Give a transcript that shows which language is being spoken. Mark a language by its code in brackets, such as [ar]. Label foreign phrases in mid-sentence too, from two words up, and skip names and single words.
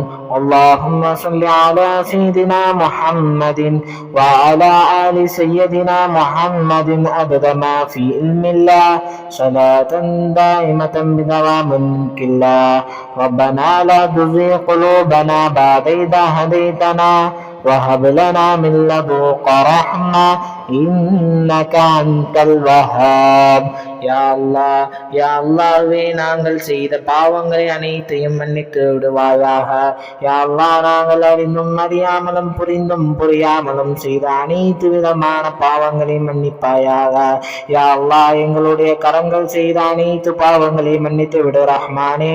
[ar] اللهم صل على سيدنا محمد وعلى آل سيدنا محمد عدد ما في علم الله صلاة دائمة بدوام ملك الله. ربنا لا تزغ قلوبنا بعد إذ هديتنا وهب لنا من لدنك رحمة إنك أنت الوهاب. [ta] யா அல்லாஹ், யா அல்லாஹ்வே, நாங்கள் செய்த பாவங்களை அனைத்தையும் மன்னித்து விடுவாயாக. யா அல்லாஹ், நாங்கள் அறிந்தும் அறியாமலும் புரிந்தும் புரியாமலும் செய்த அனைத்து விதமான பாவங்களையும் மன்னிப்பாயாக. யா அல்லாஹ், எங்களுடைய கரங்கள் செய்த அனைத்து பாவங்களையும் மன்னித்து விடு ரஹ்மானே.